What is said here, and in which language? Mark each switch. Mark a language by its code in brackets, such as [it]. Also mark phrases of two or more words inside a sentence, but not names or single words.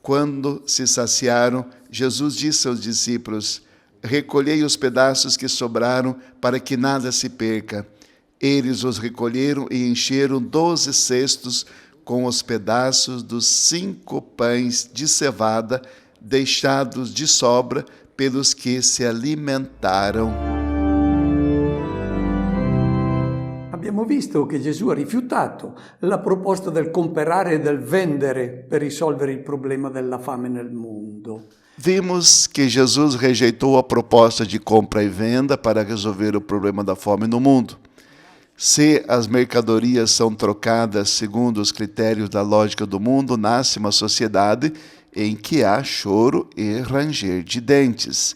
[pt] Quando se saciaram, Jesus disse aos discípulos: recolhei os pedaços que sobraram, para que nada se perca. Eles os recolheram e encheram 12 cestos com os pedaços dos 5 pães de cevada, deixados de sobra pelos que se alimentaram. [it] Abbiamo visto che Gesù ha rifiutato la proposta del comprare e del vendere per risolvere il problema della fame nel mondo. [pt] Vimos que Jesus rejeitou a proposta de compra e venda para resolver o problema da fome no mundo. Se as mercadorias são trocadas segundo os critérios da lógica do mundo, nasce uma sociedade em que há choro e ranger de dentes.